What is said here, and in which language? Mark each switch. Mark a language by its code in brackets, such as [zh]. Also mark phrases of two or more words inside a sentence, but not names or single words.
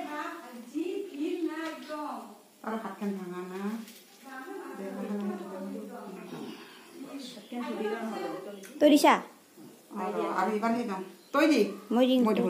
[as] আর হাতখান ভাঙা না তই দিছা আর এবার হে দাম তই দি মই দিম